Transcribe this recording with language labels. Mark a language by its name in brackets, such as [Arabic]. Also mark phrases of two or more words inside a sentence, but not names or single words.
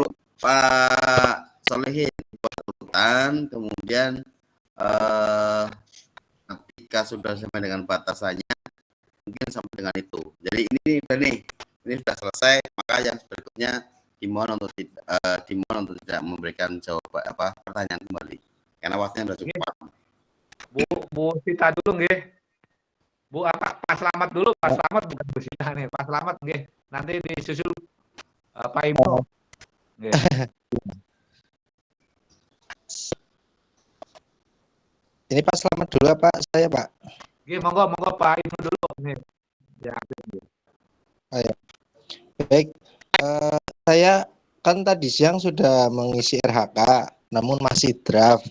[Indonesian] Pak Solehin buat urutan, kemudian ketika sudah sampai dengan batasannya mungkin sampai dengan itu. Jadi ini sudah selesai, maka yang berikutnya dimohon untuk tidak memberikan jawaban pertanyaan kembali karena waktunya sudah cukup. Bu Sita dulu nggih. Bu Pak Slamet dulu, Pak Slamet bukan Bu Sita nih, Pak Slamet nggih. Nanti disusul Pak Ibnu. Nggih. Ini Pak Slamet dulu Pak, saya Pak. Nggih, monggo Pak Ibnu dulu nih. Ya. Ayo. Baik, saya kan tadi siang sudah mengisi RHK, namun masih draft.